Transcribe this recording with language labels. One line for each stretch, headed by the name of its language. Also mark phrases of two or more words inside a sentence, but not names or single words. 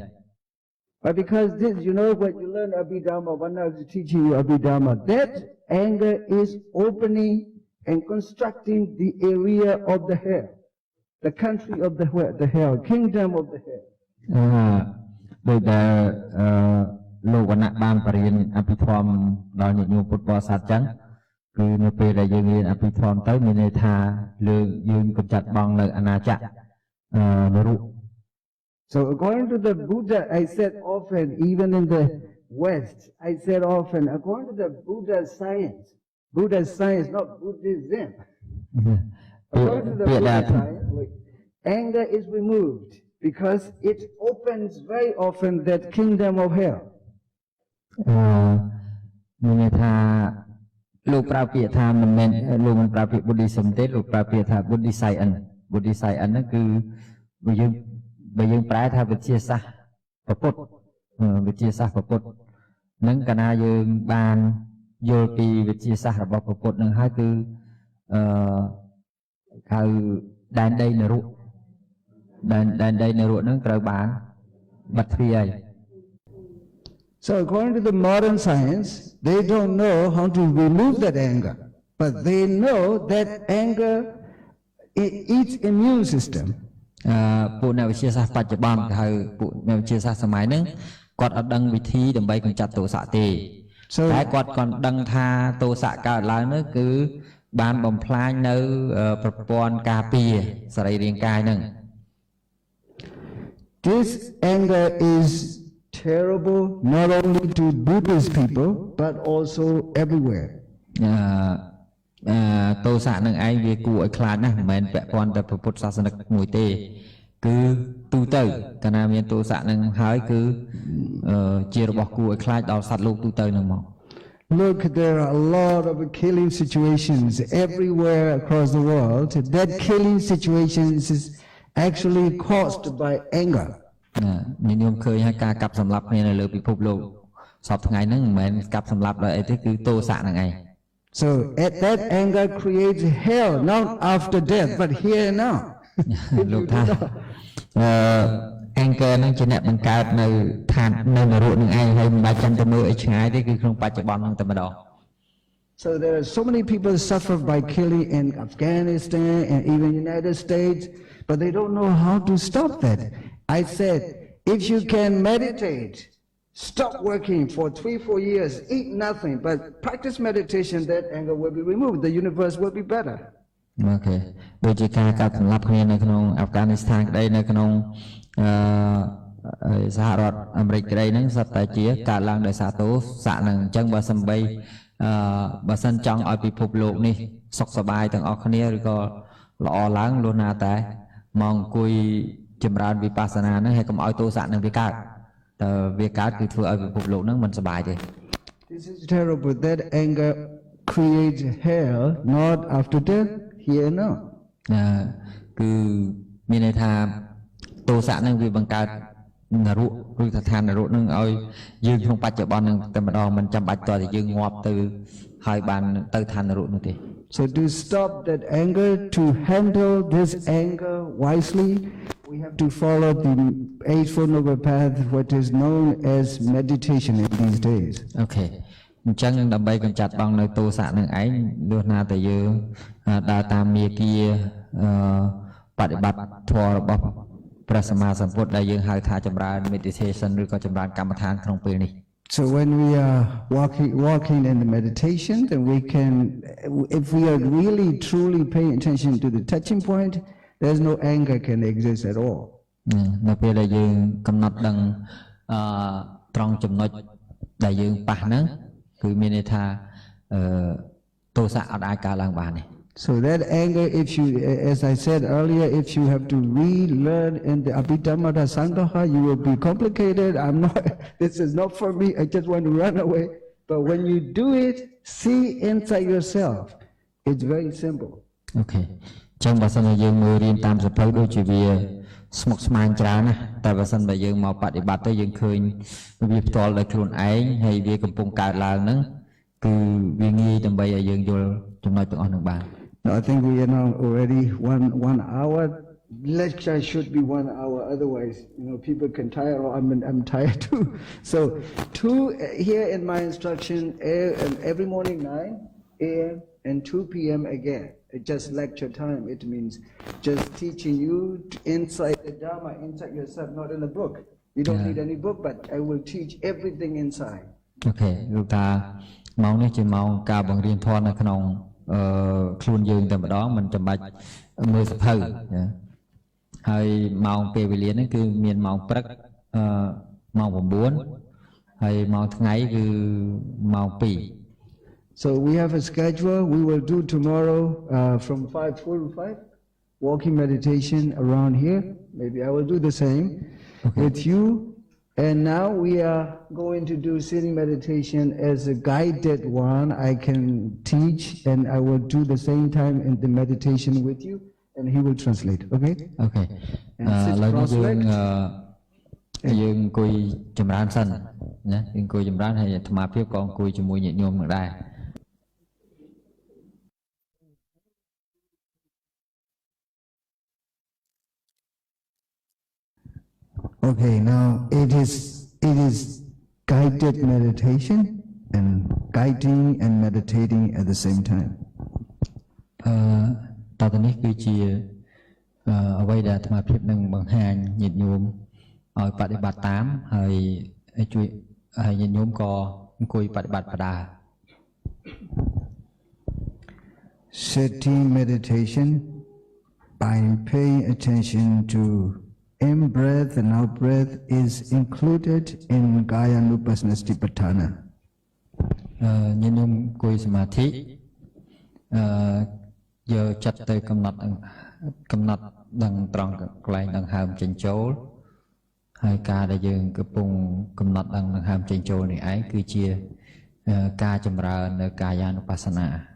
English: But because this, you know, when you learn Abhidhamma, one is teaching you Abhidhamma, that anger is opening and constructing the area of the hell, the country of the hell, kingdom of the hell.
Khmer: ដោយដែលលោកវណ្ណៈបានបរៀនអភិធម្មដល់ញាតិញោមពុទ្ធបរិស័ទចឹងគឺនៅពេលដែលយើងរៀនអភិធម្មទៅមានន័យថាយើងកម្ចាត់បងនៅអាណាចក្រនរក
English: So according to the Buddha, I said often, even in the West, I said often, according to the Buddha's science, not Buddhism. According to the Buddha's science, anger is removed because it opens very often that kingdom of hell.
Khmer: មានន័យថាលោកប្រើពាក្យថាមិនមែនលោកមិនប្រើពាក្យ Buddhism ទេលោកប្រើពាក្យថា
English: Buddhist science
Khmer: ហ្នឹងគឺបើយើងប្រែថាវិទ្យាសាស្ត្រពុទ្ធហ្នឹងកាលណាយើងបានយល់ពីវិទ្យាសាស្ត្ររបស់ពុទ្ធហ្នឹងហើយគឺហៅដែនដីនរកហ្នឹងត្រូវបានបាត់ទ្វារហើយ
English: So according to the modern science, they don't know how to remove that anger, but they know that anger eats immune system.
Khmer: ពួកអ្នកវិទ្យាសាស្ត្របច្ចុប្បន្នហៅពួកអ្នកវិទ្យាសាស្ត្រសម័យហ្នឹងគាត់អត់ដឹងវិធីដើម្បីកម្ចាត់ទោសៈទេតែគាត់គាត់ដឹងថាទោសៈកើតឡើងនោះគឺបានបំផ្លាញនៅប្រព័ន្ធការពារសរីរាង្គកាយហ្នឹង
English: This anger is terrible not only to Buddhist people but also everywhere.
Khmer: ទោសៈនឹងឯងវាគួរឲ្យខ្លាចណាស់មិនមែនពាក់ព័ន្ធតែពុទ្ធសាសនិកមួយទេគឺទូទៅកាលណាមានទោសៈនឹងហើយគឺជារបស់គួរឲ្យខ្លាចដល់សត្វលោកទូទៅហ្នឹងមក
English: Look, there are a lot of killing situations everywhere across the world. That killing situations is actually caused by anger.
Khmer: ញញោមឃើញហើយការកាប់សម្លាប់គ្នានៅលើពិភពលោកសពថ្ងៃហ្នឹងមិនមែនកាប់សម្លាប់ដោយអីទេគឺទោសៈហ្នឹងឯង
English: So that anger creates hell not after death but here and now.
Khmer: លោកថាanger ហ្នឹងជាអ្នកបង្កើតនៅឋាននៅនរកនឹងឯងហើយមិនបាច់ចាំទៅមើលឲ្យឆ្ងាយទេគឺក្នុងបច្ចុប្បន្នហ្នឹងតែម្ដង
English: So there are so many people suffer by killing in Afghanistan and even United States, but they don't know how to stop that. I said, if you can meditate, stop working for 3-4 years, eat nothing, but practice meditation, that anger will be removed. The universe will be better. Okay.
Khmer: ដូចជាការកាត់សម្លាប់គ្នានៅក្នុងអាហ្វហ្គានីស្ថានក្តីនៅក្នុងសហរដ្ឋអាមេរិកក្តីហ្នឹងសុទ្ធតែជាកើតឡើងដោយសារទោសៈហ្នឹងអញ្ចឹងបើសិនបីបើសិនចង់ឲ្យពិភពលោកនេះសុខសប្បាយទាំងអស់គ្នាឬក៏ល្អឡើងលុះណាតែមកអង្គុយចម្រើនវិបស្សនាហ្នឹងហើយកុំឲ្យទោសៈហ្នឹងវាកើតតើវាកើតគឺធ្វើឲ្យពិភពលោកហ្នឹងមិនសប្បាយទេ
English: This is terrible. That anger creates hell, not after death, here and now.
Khmer: គឺមានន័យថាទោសៈហ្នឹងវាបង្កើតនរកឬស្ថាននរកនឹងឲ្យយើងក្នុងបច្ចុប្បន្ននឹងតែម្ដងមិនចាំបាច់តើយើងងាប់ទៅហើយបានទៅឋាននរកនោះទេ
English: So to stop that anger, to handle this anger wisely, we have to follow the Eightfold Noble Path, what is known as meditation in these days.
Khmer: Okay. អញ្ចឹងដើម្បីកម្ចាត់បងនៅទោសៈនឹងឯងលុះណាតែយើងដើរតាមមាគ៌ាបប្រតិបត្តិធម៌របស់ព្រះសម្មាសម្ពុទ្ធដែលយើងហៅថាចម្រើន meditation ឬក៏ចម្រើនកម្មដ្ឋានក្នុងពេលនេះ
English: So when we are walking in the meditation, then we can, if we are really truly paying attention to the touching point, there's no anger can exist at all.
Khmer: នៅពេលដែលយើងកំណត់ដឹងត្រង់ចំណុចដែលយើងប៉ះហ្នឹងគឺមានន័យថាទោសៈអត់អាចកើតឡើងបានទេ
English: So that anger, if you, as I said earlier, if you have to relearn in the Abhidhamma Sangaha, you will be complicated. This is not for me, I just want to run away. But when you do it, see inside yourself. It's very simple. Okay.
Khmer: ចឹងបើសិនជាយើងមើលរៀនតាមសភៅដូចជាវាស្មុគស្មាញច្រើនណាស់តែបើសិនបើយើងមកបប្រតិបត្តិទៅយើងឃើញវាផ្ទាល់ដោយខ្លួនឯងហើយវាកំពុងកើតឡើងហ្នឹងគឺវាងាយដើម្បីឲ្យយើងយល់ចំណុចទាំងអស់ហ្នឹងបាន
English: I think we are now already one hour. Lecture should be 1 hour. Otherwise, people can tire. Or I'm tired too. So, here in my instruction, every morning 9 a.m. and 2 p.m. again. It's just lecture time. It means just teaching you inside the Dhamma, inside yourself, not in the book. You don't need any book, but I will teach everything inside. Okay.
Khmer: គឺថាម៉ោងនេះជាម៉ោងការបង្រៀនធម៌នៅក្នុងខ្លួនយើងតែម្ដងមិនចាំបាច់មើលសភៅហើយម៉ោងពេលវេលានេះគឺមានម៉ោងព្រឹកម៉ោង9ហើយម៉ោងថ្ងៃគឺម៉ោង2
English: So we have a schedule. We will do tomorrow from 5:45 walking meditation around here. Maybe I will do the same with you. And now we are going to do sitting meditation as a guided one. I can teach and I will do the same time in the meditation with you and he will translate. Okay? Okay.
Khmer: ឡើយនេះយើងអង្គុយចម្រើនសិនណាយើងអង្គុយចម្រើនហើយអាត្មាភាពក៏អង្គុយជាមួយញាតិញោមនឹងដែរ
English: Okay, now it is guided meditation and guiding and meditating at the same time.
Khmer: តើនេះគឺជាអ្វីដែលអាត្មាភាពនឹងបង្ហាញញាតិញោមឲ្យបប្រតិបត្តិតាមហើយជួយហើយញាតិញោមក៏អង្គុយបប្រតិបត្តិបដា
English: Sitting meditation by paying attention to in-breath and out-breath is included in Kayanupassana Satipatthana.
Khmer: ញាតិញោមអង្គុយសមាធិយកចិត្តទៅកំណត់ដឹងត្រង់កន្លែងដង្ហើមចេញចូលហើយការដែលយើងកំពុងកំណត់ដឹងដង្ហើមចេញចូលនេះឯងគឺជាការចម្រើននៅកាយានុបស្សនា